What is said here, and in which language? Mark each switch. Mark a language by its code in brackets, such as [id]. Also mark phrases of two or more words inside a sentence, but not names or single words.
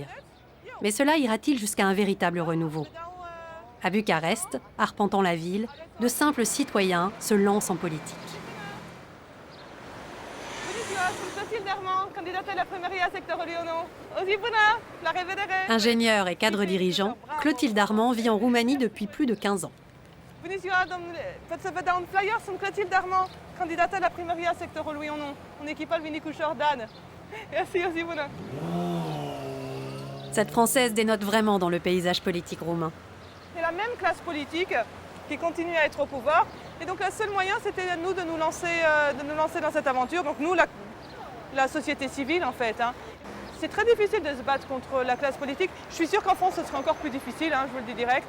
[fr] Mais cela ira-t-il jusqu'à un véritable renouveau ? À Bucarest, arpentant la ville, de simples citoyens se lancent en politique. Ingénieur et cadre dirigeant, Clotilde Armand vit en Roumanie depuis plus de 15 ans. [ro] Bună ziua, domnule! Pot să vă dau un flyer? Sunt Clotilde Armand, candidată la primăria sectorului 1, în echipa lui Nicu Jordan. Merci, o zi bună! [fr] Cette Française dénote vraiment dans le paysage politique roumain. C'est la même classe politique qui continue à être au pouvoir. Et donc, le seul moyen, c'était nous de nous lancer dans cette aventure. Donc, nous, la société civile, en fait. Hein. C'est très difficile de se battre contre la classe politique. Je suis sûre qu'en France, ce sera encore plus difficile, hein, je vous le dis direct.